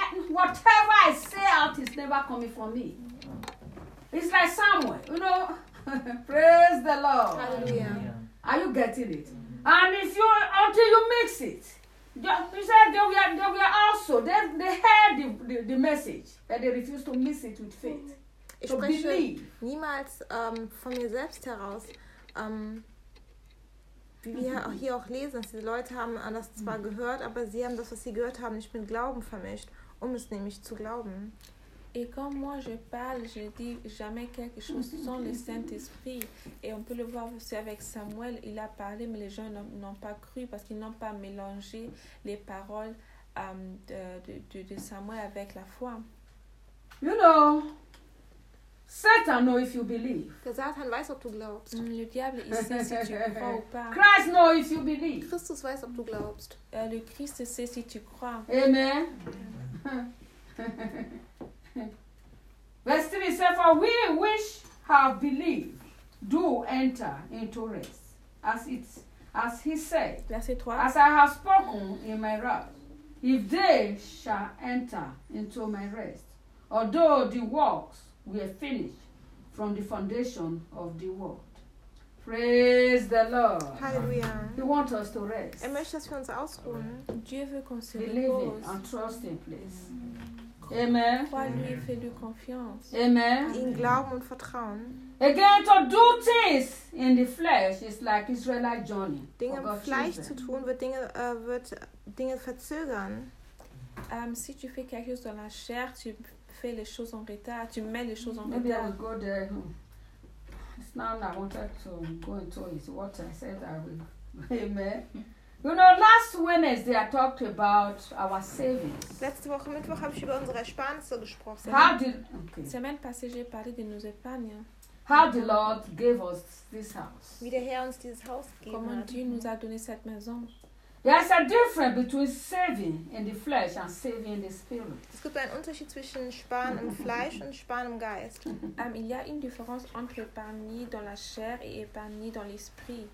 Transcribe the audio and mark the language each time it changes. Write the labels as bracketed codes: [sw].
[en] Whatever I say out is never coming from me. It's like someone, you know, praise the Lord. Hallelujah. Are you getting it? And if you, until you mix it, you said they were also, they heard the message, but they refused to mix it with faith. [de] Ich spreche niemals von mir selbst heraus. Wir hier auch lesen, dass diese Leute haben das zwar gehört, aber sie haben das, was sie gehört haben, nicht mit Glauben vermischt, um es nämlich zu glauben. [fr] Et quand moi je parle, je dis jamais quelque chose sans le Saint-Esprit. Et on peut le voir aussi avec Samuel, il a parlé, mais les gens n'ont pas cru parce qu'ils n'ont pas mélangé les paroles de Samuel avec la foi. [en] You know, Satan knows if you believe. [de] Der Satan weiß, ob du glaubst. [fr] Le diable, il sait si tu crois ou pas. [en] Christ knows if you believe. [de] Christus weiß, ob du glaubst. [fr] Le Christ sait si tu crois. [en] Amen. Verse 3 says, for we which have believed do enter into rest. As he said, [fr] verset 3, [en] as I have spoken in my wrath, if they shall enter into my rest, although the works we are finished from the foundation of the world. Praise the Lord. Hallelujah. He wants us to rest. [de] Er möchte, dass wir uns ausruhen. [fr] Dieu veut qu'on se [en] believe [fr] repose. [en] Believe and trust him, please. Amen. [fr] Lui, fais-lui confiance. [en] Amen. [de] In Glauben und Vertrauen. [en] Again, to do things in the flesh is like Israelite journey. [de] Dinge im Fleisch zu tun wird Dinge verzögern. [fr] Si tu fais quelque chose dans la chair, tu fais les choses en retard, tu mets les choses en [en] maybe [fr] retard. [en] Maybe I will go there. It's now I wanted to go into it. What I said, I will. Amen. You know, last Wednesday I talked about our savings. [de] Letzte Woche Mittwoch habe ich über unsere Ersparnisse gesprochen. [en] How did? Okay. [fr] Semaine passée j'ai parlé de nos épargnes. [en] How the Lord gave us this house. [de] Wie der Herr uns dieses Haus gegeben [fr] comment [de] hat. [fr] Dieu nous a donné cette maison. [en] There's a difference between saving in the flesh and saving in the spirit. [de] Es gibt einen Unterschied zwischen sparen im Fleisch und sparen im Geist. [fr] Il y a une différence entre épargner dans la chair et épargner dans l'esprit.